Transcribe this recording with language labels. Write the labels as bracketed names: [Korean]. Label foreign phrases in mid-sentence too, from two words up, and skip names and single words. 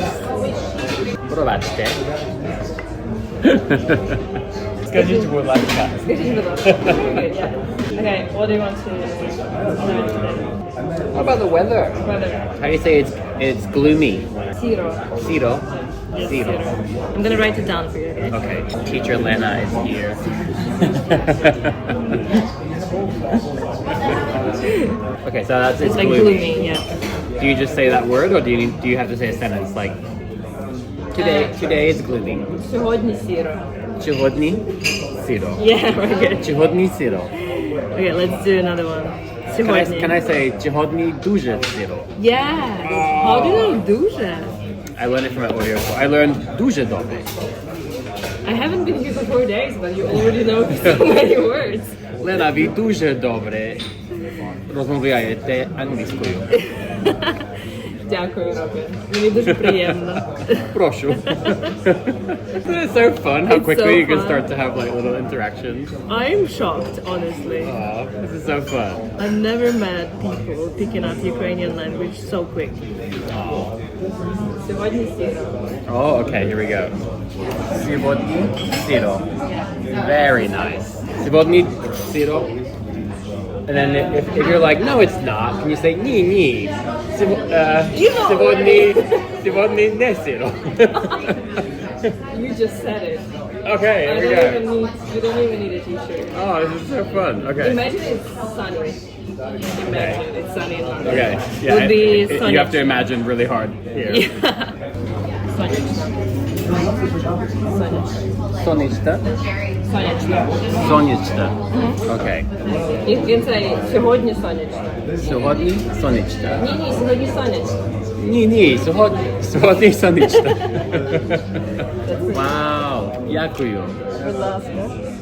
[English] What about that? [Ukrainian] Скажите, будь ласка. Скажите, будь ласка. [English] Very good, yeah. Okay, what do you want to learn today? How about the weather? Weather. How do you say it's gloomy? Zero. Zero. Yes, Zero. I'm gonna write it down for you, okay? Okay, teacher Lena is here. Okay, so that's It's like gloomy. gloomy, yeah. Do you just say that word, or do you have to say a sentence like today is gloomy? [Ukrainian] Сьогодні сіро. Сьогодні сіро. [English] Yeah, very good. [Ukrainian] Сьогодні сіро. [English] Okay, let's do another one. [Ukrainian] Сьогодні. [English] Can I say [Ukrainian] сьогодні дуже сіро? [English] Yes. How do you know дуже? I learned it from my audio school. I learned [Ukrainian] дуже добре. [English] I haven't been here for 4 days, but you already know so many words. [Ukrainian] Лена, ви дуже добре розмовляєте англійською. Дякую, Робін. Мені дуже приємно. Прошу. [English] Isn't it so fun how It's quickly so you can fun. start to have like little interactions? I'm shocked, honestly. Aw, this is so fun. I've never met people picking up Ukrainian language so quick. [Ukrainian] Сьогодні сіро. [English] Oh, okay, here we go. [Ukrainian] Сьогодні сіро. [English] Very nice. [Ukrainian] Сьогодні сіро. [English] And then if you're like, no, it's not, can you say ні. [Ukrainian] Сьогодні не сіро. [English] You just said it. Okay, You here we go. don't even need a t-shirt. Oh, this is so fun. Okay. Imagine it's sunny. Imagine it's sunny in London. Okay. Yeah. Would be sunny. You have to imagine really hard here. [Ukrainian] Сонячно. Сонячно. Сонячно. Сонячно. [English] Okay. You can say [Ukrainian] сьогодні сонячно. Сьогодні сонячно. Ні, сьогодні сонячно. Ні, сьогодні сонячно. Вау, дякую. Будь ласка.